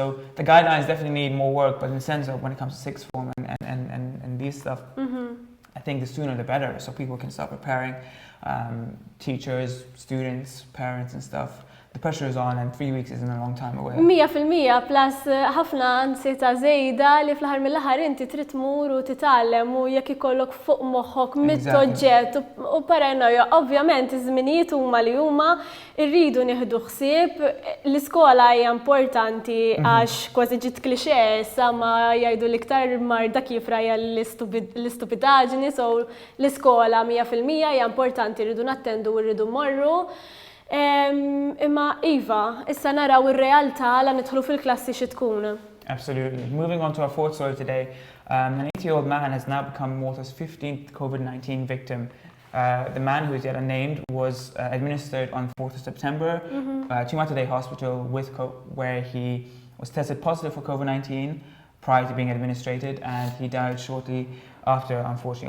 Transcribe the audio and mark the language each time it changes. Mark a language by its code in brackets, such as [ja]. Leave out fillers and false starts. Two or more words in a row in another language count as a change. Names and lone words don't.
[en] So the guidelines definitely need more work, but in the sense of when it comes to sixth form and these stuff, I think the sooner the better, so people can start preparing, teachers, students, parents and stuff. The pressure is on and 3 weeks isn't a long time away. [mt] 100% plus ħafna ansita żejda li fl-aħħar mill-aħħar inti trid tmur u titgħallem u jekk ikollok fuq moħħok mit-toġġett u paranoja. Ovvjament iż-żminijiet huma li huma rridu nieħdu ħsieb. L-iskola hija importanti għax kważi ġiet klixé issa ma jgħidu l-iktar marda kifra hija l-istupidaġni, so l-iskola 100% hija importanti, rridu nattendu u rridu mmorru. Imma Iva, issa naraw ir-realtà la nidħlu fil-klassi xi tkun. [en] Absolutely. Moving on to our fourth story today, an 80-year-old man has now become Malta's 15th COVID-19 victim. The man, who is yet unnamed, was administered on 4th of September to Malta Hospital where he was tested positive for COVID-19 prior to being administered, and he died shortly after, unfortunately.